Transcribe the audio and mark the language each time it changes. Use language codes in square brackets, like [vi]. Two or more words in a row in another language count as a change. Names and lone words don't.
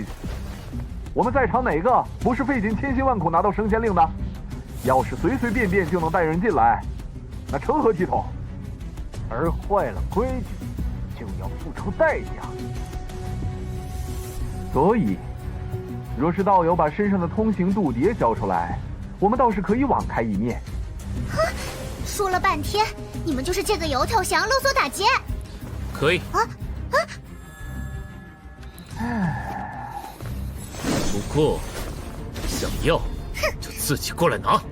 [zh] 我們在場哪個不是費盡千辛萬苦拿到升仙令的？要是隨隨便便就能帶人進來，那成何體統？而壞了規矩，就要付出代價。所以，若是道友把身上的通行渡牒交出來，我們倒是可以網開一面。哼，說了半天，你們就是這個油頭想要勒索打劫？可以。不過，想要就自己過來拿。